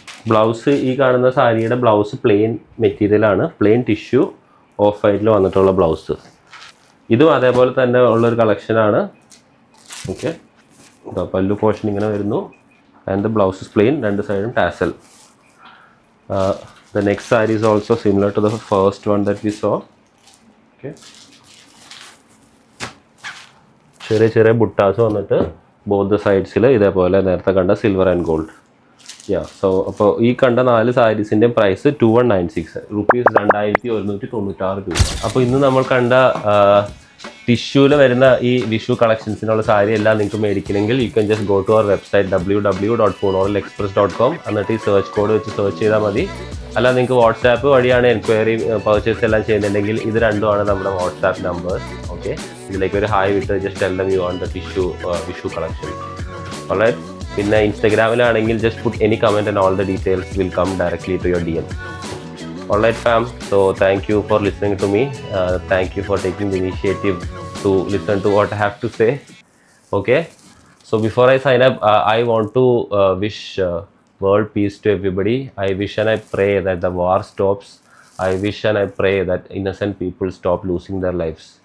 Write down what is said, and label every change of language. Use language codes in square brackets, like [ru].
[ml] Blouse, ഈ കാണുന്ന സാരിയുടെ ബ്ലൗസ് പ്ലെയിൻ മെറ്റീരിയലാണ്, പ്ലെയിൻ ടിഷ്യൂ ഓഫ് വൈറ്റിൽ വന്നിട്ടുള്ള ബ്ലൗസ്. ഇതും അതേപോലെ തന്നെ ഉള്ളൊരു കളക്ഷനാണ്. ഓക്കെ, പല്ലു പോർഷൻ ഇങ്ങനെ വരുന്നു. [en] and the blouse is plain, [ml] രണ്ട് സൈഡും tarsal. [en] The next saree is also similar to the first one that we saw. [ml] Okay, ചെറിയ ബുട്ടാസ് വന്നിട്ട് ബോത്ത് ദ സൈഡ്സിൽ ഇതേപോലെ നേരത്തെ കണ്ട സിൽവർ ആൻഡ് ഗോൾഡ്. സോ അപ്പോൾ ഈ കണ്ട 4 സാരീസിൻ്റെയും പ്രൈസ് 2196 റുപ്പീസ്, 2196 രൂപ. അപ്പോൾ ഇന്ന് നമ്മൾ കണ്ട ടിഷ്യൂവിൽ വരുന്ന ഈ വിഷു കളക്ഷൻസിനുള്ള സാരി എല്ലാം നിങ്ങൾക്ക് മേടിക്കണമെങ്കിൽ [en] you can just go to our website [ml] www.punolexpress.com. എന്നിട്ട് ഈ സെർച്ച് കോഡ് വെച്ച് സെർച്ച് ചെയ്താൽ മതി. അല്ല, നിങ്ങൾക്ക് വാട്സാപ്പ് വഴിയാണ് എൻക്വയറി പർച്ചേസ് എല്ലാം ചെയ്യുന്നുണ്ടെങ്കിൽ ഇത് രണ്ടുമാണ് നമ്മുടെ വാട്സാപ്പ് നമ്പേഴ്സ്. ഓക്കെ, ഇതിലേക്ക് ഒരു ഹായ് വിട്ട് [en] Just tell them you want the Vishu collection. Alright, [ml] പിന്നെ ഇൻസ്റ്റഗ്രാമിലാണെങ്കിൽ [en] Just put any comment and all the details will come directly to your DM. Alright fam, so thank you for listening to me. Thank you for taking the initiative to listen to what I have to say. Okay, so before I sign up, I want to wish world peace to everybody. I wish and I pray that the war stops. I wish and I pray that innocent people stop losing their lives.